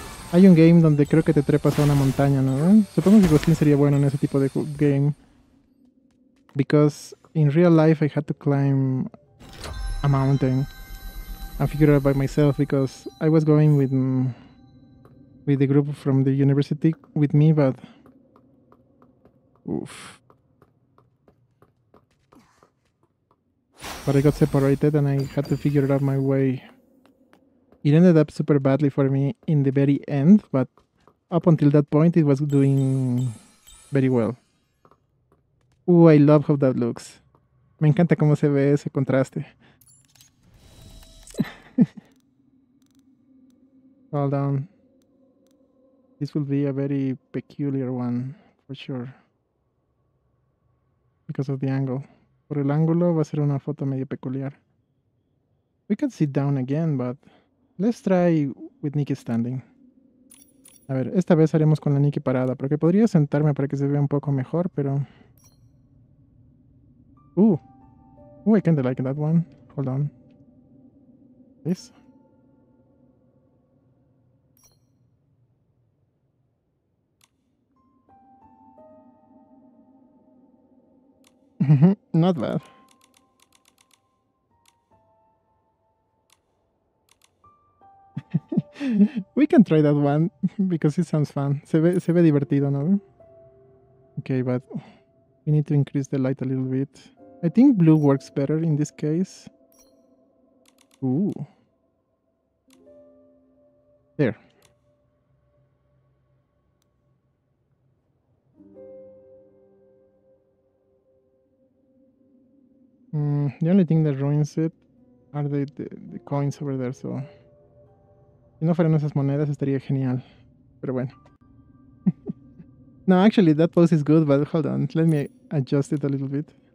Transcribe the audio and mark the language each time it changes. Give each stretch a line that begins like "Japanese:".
Spanish: Hay un game donde creo que te trepas a una montaña, ¿no? Supongo que Glostlyn sería bueno en ese tipo de game.
English: Because in real life I had to climb a mountain and figure it out by myself because I was going with the group from the university with me, but oof. But I got separated and I had to figure it out my way. It ended up super badly for me in the very end, but up until that point it was doing very well. I love how that looks.
Spanish: Me encanta cómo se ve ese contraste.
English: Hold on. This will be a very peculiar one, for sure. Because of the angle.
Spanish: Por el ángulo va a ser una foto medio peculiar.
English: We could sit down again, but let's try with Nikki standing.
Spanish: A ver, esta vez haremos con la Nikki parada, porque podría sentarme para que se vea un poco mejor, pero...
English: I kinda like that one. Hold on. This. Not bad. We can try that one because it sounds fun.
Spanish: Se ve divertido, ¿no?
English: Okay, but we need to increase the light a little bit. I think blue works better in this case. Ooh. There. The only thing that ruins it are the coins over there, so...
Spanish: Si no fueran esas monedas estaría genial. Pero bueno.
English: No, actually that pose is good, but hold on. Let me adjust it a little bit.